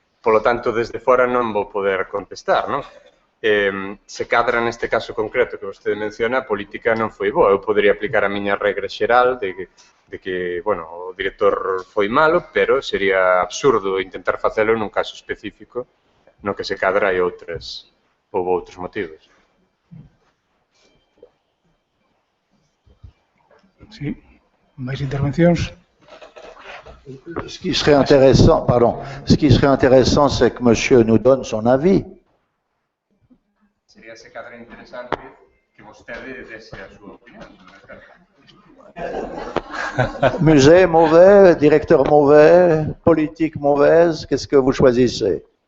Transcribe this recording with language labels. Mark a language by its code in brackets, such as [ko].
[gl] Polo tanto, desde fora non vou poder contestar, non? Se cadra neste caso concreto que vostede menciona, a política non foi boa. Eu podería aplicar a miña regra xeral de que, bueno, o director foi malo, pero sería absurdo intentar facelo nun caso específico no que se cadra e houve outros motivos. Sí, máis intervencións? [fr] Ce qui serait intéressant, c'est que monsieur nous donne son avis. [gl] Sería se cadra interesante que vostede dese a súa opinión. [fr] Musée mauvais, directeur mauvais, politique mauvaise, qu'est-ce que vous choisissez?